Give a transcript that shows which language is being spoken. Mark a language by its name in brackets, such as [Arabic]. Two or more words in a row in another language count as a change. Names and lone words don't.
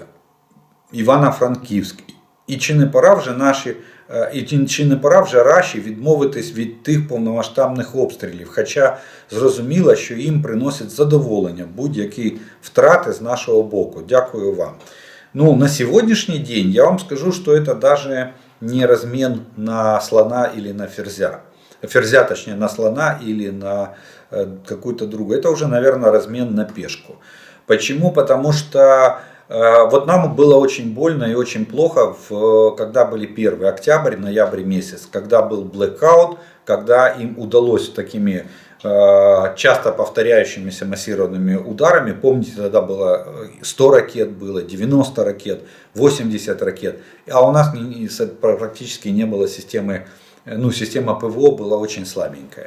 [Ukrainian] Івано-Франківськ. І чи не пора вже Раші відмовитись від тих повномасштабних обстрілів, хоча зрозуміло, що їм приносять задоволення будь-які втрати з нашого боку. Дякую вам. [Russian] Ну, на сегодняшний день я вам скажу, что это даже не размен на слона или на ферзя. Ферзя, точнее, на слона или на какую-то другую. Это уже, наверное, размен на пешку. Почему? Потому что вот нам было очень больно и очень плохо, когда были 1 октябрь, ноябрь месяц, когда был блэкаут, когда им удалось такими часто повторяющимися массированными ударами, помните, тогда было 100 ракет, было 90 ракет, 80 ракет, а у нас практически не было системы, ну, система ПВО была очень слабенькая.